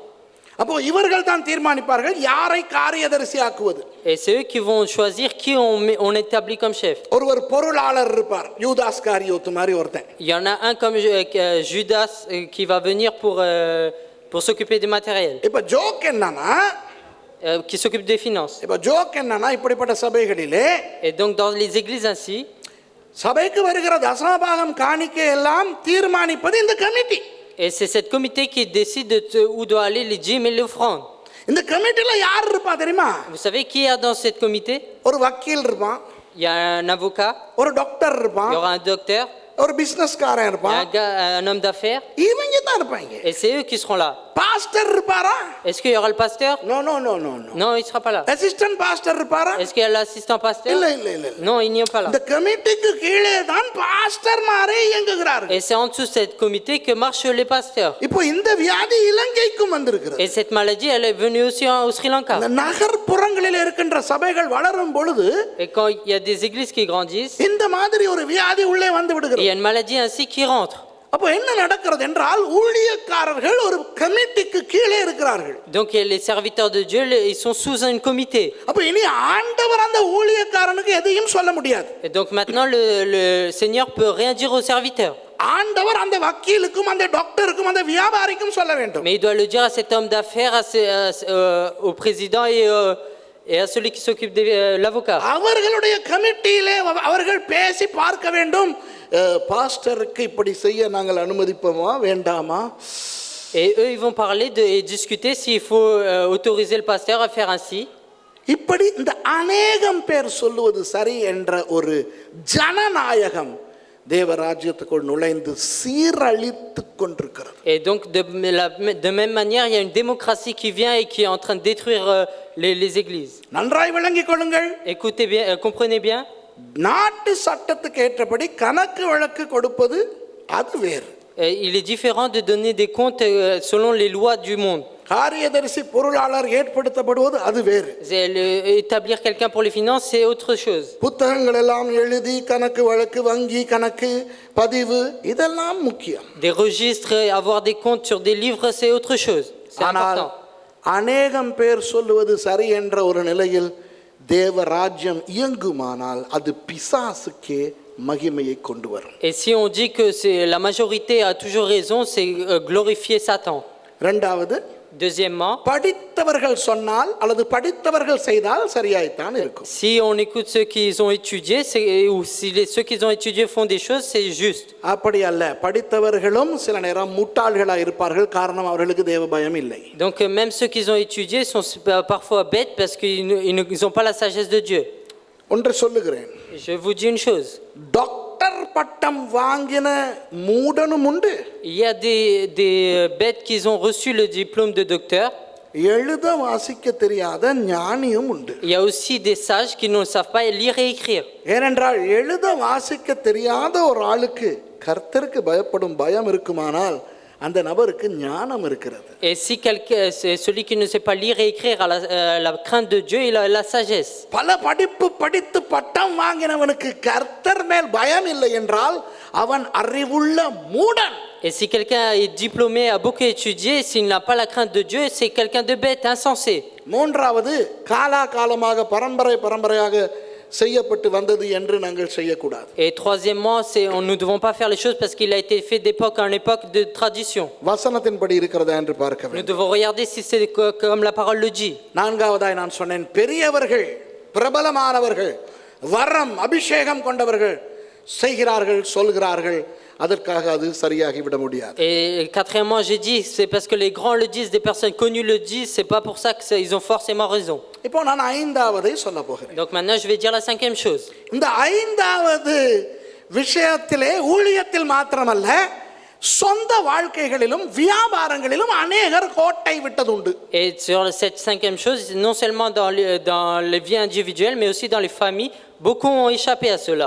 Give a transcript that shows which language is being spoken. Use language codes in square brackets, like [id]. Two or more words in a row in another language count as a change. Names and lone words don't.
[ta] அப்போ இவர்கள் தான் தீர்மானிப்பார்கள் யாரை காரியதரிசி ஆக்குவது. [fr] Et c'est eux qui vont choisir qui on établit comme chef. [ta] ஒருவர் பொருளாளர் இருப்பார், யூதாஸ் காரியோத்து மாதிரி ஒருத்தன். [fr] Il y en a un comme Judas qui va venir pour s'occuper du matériel, [ta] இப்போ ஜோக் என்னன்னா, [fr] qui s'occupe des finances. [ta] இப்போ ஜோக் என்னன்னா, இப்படிப்பட்ட சபைகளிலே [fr] Et donc dans les églises ainsi, [ta] சபைக்கு வருகிற தசமபாகம் காணிக்கை எல்லாம் தீர்மானிப்பது இந்த கமிட்டி. [fr] et c'est cette comité qui décide où doit aller les dîmes et l'offrande. [ta] இந்த கமிட்டில யார் இருப்பா தெரியுமா? [fr] Vous savez qui est dans cette comité? [ta] ஒரு வக்கீல் இருப்பான், [fr] Il y a un avocat, [ta] ஒரு டாக்டர் [fr] il [ta] இருப்பான், [fr] y aura un docteur, [ta] ஒரு பிசினஸ்காரன் [fr] il y a [ta] இருப்பான், [fr] un homme d'affaires, [ta] இவங்க தான் இருப்பாங்க. [fr] et c'est eux qui seront là. [ta] பாஸ்டர் இருப்பாரா? [fr] Est-ce qu'il y aura le pasteur? [en] no no no no no. [fr] Non, il ne sera pas là. [en] assistant pastor [ta] இருப்பாரா? [fr] Est-ce qu'il y a l'assistant pasteur? [ta] இல்ல இல்ல இல்ல. [fr] Non, il n'y est pas là. [ta] இந்த கமிட்டிக்கு கீழே தான் பாஸ்டர்மாரே இயங்குகிறார்கள். [fr] Et c'est en dessous de cette comité que marchent les pasteurs. [ta] இப்போ இந்த வியாதி இலங்கைக்கும் வந்திருக்கிறது. [fr] Et cette maladie, elle est venue aussi au Sri Lanka. [ta] இந்த நகர்ப்புறங்களில் இருக்கின்ற சபைகள் வளரும் பொழுது [fr] Et quand il y a des églises qui grandissent, [ta] இந்த மாதிரி ஒரு வியாதி உள்ளே வந்து [fr] il y [ta] விடுகிறது. [fr] a une maladie ainsi qui rentre. [ta] அப்போ என்ன நடக்கிறது என்றால் ஊழியக்காரர்கள் ஒரு கமிட்டிக்கு கீழே இருக்கிறார்கள். [fr] Donc les serviteurs de Dieu, ils sont sous un comité. [ta] அப்போ இனி ஆண்டவர் அந்த ஊழியக்காரனுக்கு எதையும் சொல்ல முடியாது. [fr] Et donc maintenant, le Seigneur peut rien dire aux serviteurs. [ta] ஆண்டவர் அந்த வக்கீலுக்கும் அந்த டாக்டருக்கும் அந்த வியாபாரிக்கும் சொல்ல வேண்டும். [fr] Mais il doit le dire à cet homme d'affaires, au président et à celui qui s'occupe de l'avocat. [ta] அவர்களுடைய கமிட்டியிலே அவர்கள் பேசி பார்க்க வேண்டும், பாஸ்டருக்கு இப்படி செய்ய நாங்கள் அனுமதிப்போமா வேண்டாமா. [fr] Et eux, ils vont parler et discuter s'il faut autoriser le pasteur à faire ainsi. [ta] இப்படி இந்த அநேகம் பேர் சொல்லுவது சரி என்ற ஒரு ஜனநாயகம் தேவராஜ்யத்துக்குள் நுழைந்து சீரழித்து கொண்டிருக்கிறது. [fr] Et donc de même manière, il y a une démocratie qui vient et qui est en train de détruire les églises. [ta] நன்றாய் விளங்கிக் கொள்ளுங்கள். [fr] Écoutez bien, comprenez bien. [ta] நாட்டு சட்டத்துக்கு ஏற்றபடி கணக்கு வழக்கு கொடுப்பது அது வேறு. [fr] Il est différent de donner des comptes selon les lois du monde. [ta] காரியதரிசி பொருளாளர் ஏற்படுத்தப்படுவது அது வேறு. [fr] Établir quelqu'un pour les finances, c'est autre chose. [ta] புத்தகங்கள் எல்லாம் எழுதி கணக்கு வழக்கு வங்கி கணக்கு பதிவு இதெல்லாம் முக்கியம். [fr] Des registres, avoir des comptes sur des livres, c'est autre chose. C'est important. [ta] அநேகம் பேர் சொல்லுவது சரி என்ற ஒரு நிலையில் தேவ ராஜ்யம் இயங்குமானால் அது பிசாசுக்கே மகிமையை கொண்டு வரும். [fr] Et si on dit que la majorité a toujours raison, c'est glorifier Satan. [ta] இரண்டாவது, [fr] Deuxièmement, [ta] படித்தவர்கள் சொன்னால் அல்லது படித்தவர்கள் செய்தால் சரியாய்த்தான் இருக்கும். [fr] si on écoute ceux qui ont étudié, ou si ceux qui ont étudié font des choses, c'est juste. [ta] அப்படி அல்ல, படித்தவர்களும் சில நேரம் முட்டாள்களாக இருப்பார்கள், காரணம் அவர்களுக்கு தேவ பயம் இல்லை. [fr] Donc même ceux qui ont étudié sont parfois bêtes parce qu'ils n'ont pas la sagesse de Dieu. [ta] ஒன்றை சொல்லுகிறேன், [fr] Je vous dis une chose. [ta] டாக்டர் பட்டம் வாங்கின மூடனும் உண்டு, [fr] Il y a des bêtes qui ont reçu le diplôme de docteur. [ta] எழுத வாசிக்க தெரியாத ஞானியும் உண்டு. [fr] Il y a aussi des sages qui ne savent pas lire et écrire. [ta] ஏனென்றால் எழுத வாசிக்க தெரியாத ஒரு ஆளுக்கு கர்த்தருக்கு பயப்படும் பயம் இருக்குமானால் அந்த நபருக்கு ஞானம் இருக்கிறது. [fr] Et si quelqu'un, c'est celui qui ne sait pas lire et écrire à la crainte de Dieu, il a la sagesse. [ta] பல படிப்பு படித்து பட்டம் வாங்கினவனுக்கு கர்த்தர் மேல் பயம் இல்லை என்றால் அவன் அறிவுள்ள மூடன். [fr] Et si quelqu'un est diplômé, a beaucoup étudié, s'il n'a pas la crainte de Dieu, c'est quelqu'un de bête, insensé. [ta] மூன்றாவது, காலாகாலமாக பரம்பரையாக செய்யப்பட்டு வந்தது என்று நாங்கள் செய்யக்கூடாது. [fr] Et troisièmement, nous ne devons pas faire les choses parce qu'il a été fait d'époque en époque de tradition. [ta] வசனத்தின்படி இருக்கிறதா என்று பார்க்க [fr] Nous [ta] வேண்டும். [fr] devons regarder si c'est comme la parole le dit. [ta] நான்காவதாய் நான் சொன்னேன், பெரியவர்கள் பிரபலமானவர்கள் வரம் அபிஷேகம் கொண்டவர்கள் செய்கிறார்கள் சொல்கிறார்கள், அதற்காக அது சரியாகி விட முடியாது. [fr] Et quatrièmement, j'ai dit, c'est parce que les grands le disent, des personnes connues le disent, c'est pas pour ça qu'ils ont forcément raison. [ta] இப்போ நான் ஐந்தாவதை சொல்ல போகிறேன். [fr] Donc maintenant, je vais dire la cinquième chose. [ta] இந்த ஐந்தாவது விஷயத்திலே ஊழியத்தில் மாத்திரமல்ல, சொந்த வாழ்க்கைகளிலும் வியாபாரங்களிலும் அநேகர் கோட்டை விட்டதுண்டு. [fr] Et sur cette cinquième chose, non seulement dans les vies individuelles, mais aussi dans les familles, beaucoup ont échappé à cela.